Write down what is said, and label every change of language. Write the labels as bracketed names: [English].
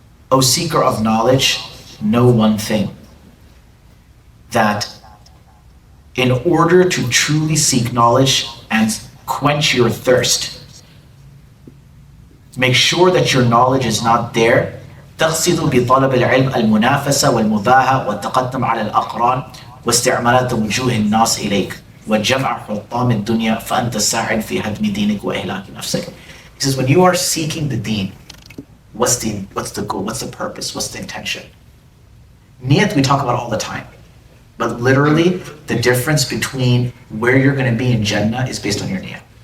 [English] O seeker of knowledge, know one thing, that in order to truly seek knowledge and quench your thirst, make sure that your knowledge is not there. [Arabic] تقصد بطلب العلم المنافسة والمباهة والتقدم على الأقران واستعمالات وجوه الناس إليك وجمع حطام الدنيا فأنت ساعٍ في هدم دينك وإهلاك نفسك. [English] He says, when you are seeking the deen, what's the goal? What's the purpose? What's the intention? Niyat we talk about all the time, but literally the difference between where you're going to be in Jannah is based on your niyat.